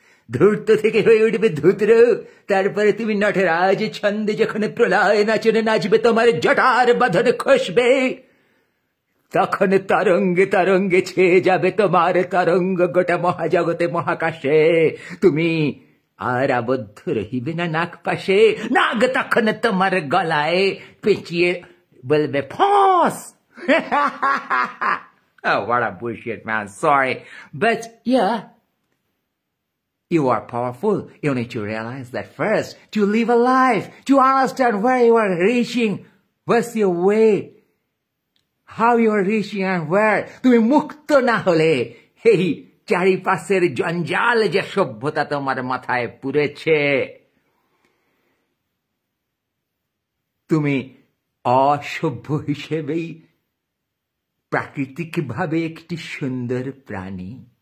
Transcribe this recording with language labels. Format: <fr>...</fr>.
<bn>ধূর্ত থেকে হয়ে উঠবে ধূত্র, তারপরে তুমি নটরাজ ছন্দে যখন প্রলয় নাচনে নাচবে, তোমার জটার বাঁধন খসবে, তখন তরঙ্গে তরঙ্গে ছেয়ে যাবে তোমার তরঙ্গ গোটা মহাজগতে মহাকাশে। তুমি আর আবদ্ধ রহিবে না নাক পাশে, নাগ তখন তোমার গলায় পেঁচিয়ে বলবে ফস।</bn> <en>Oh, what a bullshit, man. Sorry. But yeah, you are powerful. You need to realize that first, to live a life, to understand where you are reaching, what's your way, how you are reaching and where.</en> <bn>তুমি মুক্ত না হলে এই চারিপাশের জঞ্জাল যে সভ্যতা তোমার মাথায় পুরেছে, তুমি অসভ্য হিসেবেই প্রাকৃতিকভাবে একটি সুন্দর প্রাণী।</bn>